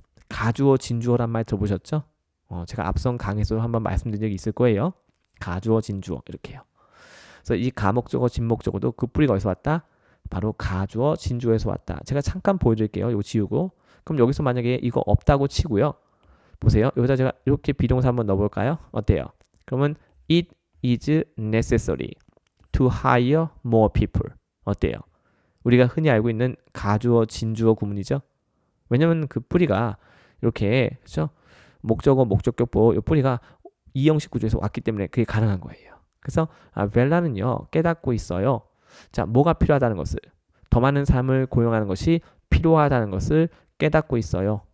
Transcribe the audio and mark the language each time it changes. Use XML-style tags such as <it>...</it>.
<ko>가주어, 진주어란 말 들어보셨죠? 제가 앞선 강의에서 한번 말씀드린 적이 있을 거예요. 가주어, 진주어 이렇게요. 그래서 이 가목적어, 진목적어도 그 뿌리가 어디서 왔다? 바로 가주어, 진주어에서 왔다. 제가 잠깐 보여드릴게요. 이거 지우고. 그럼 여기서 만약에 이거 없다고 치고요. 보세요. 여기다 제가 이렇게 비동사 한번 넣어볼까요? 어때요? 그러면</ko> <en>it is necessary to hire more people.</en> <ko>어때요? 우리가 흔히 알고 있는 가주어, 진주어 구문이죠. 왜냐면 그 뿌리가 이렇게 그렇죠? 목적어, 목적격 보어 이 뿌리가 이형식 구조에서 왔기 때문에 그게 가능한 거예요. 그래서 벨라는요 깨닫고 있어요. 자, 뭐가 필요하다는 것을, 더 많은 사람을 고용하는 것이 필요하다는 것을 깨닫고 있어요.</ko>